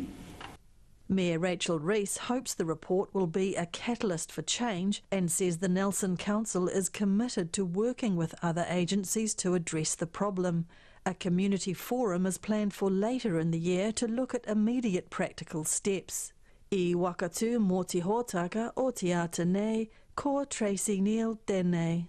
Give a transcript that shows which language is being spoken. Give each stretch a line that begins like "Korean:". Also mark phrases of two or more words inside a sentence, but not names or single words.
English: Mayor Rachel Rees hopes the report will be a catalyst for change and says the Nelson Council is committed to working with other agencies to address the problem. A community forum is planned for later in the year to look at immediate practical steps.
Māori: I wakatu mō te hōtaka o te ata nei, ko Tracy Neal tēnei.